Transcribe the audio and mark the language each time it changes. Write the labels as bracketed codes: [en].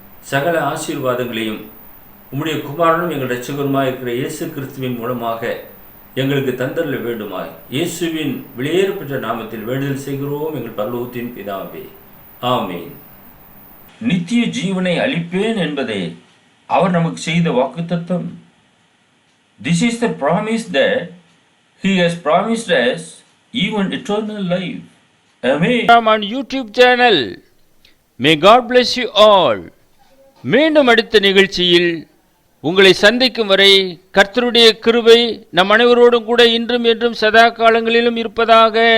[ta] சகல ஆசீர்வாதங்களையும் உம்முடைய குமாரனும் எங்கள் இரட்சகருமாய் இருக்கிற இயேசு கிறிஸ்துவின் மூலமாக எங்களுக்கு தந்தரல வேண்டுமாய் இயேசுவின் வெளியேறப்பெற்ற நாமத்தில் வேண்டுதல் செய்கிறோம் எங்கள் பரலோகத்தின் பிதாவே, ஆமென். நித்திய ஜீவனை அளிப்பேன் என்பதே அவர் நமக்கு செய்த வாக்குத்தத்தம். [en] This is the promise that He has promised us even eternal life. Amen. On YouTube channel. May God bless you all. [ta] மீண்டும் அடுத்த நிகழ்ச்சியில் உங்களை சந்திக்கும் வரை கர்த்தருடைய கிருபை நம் அனைவரோடும் கூட இன்றும் என்றும் சதா காலங்களிலும் இருப்பதாக.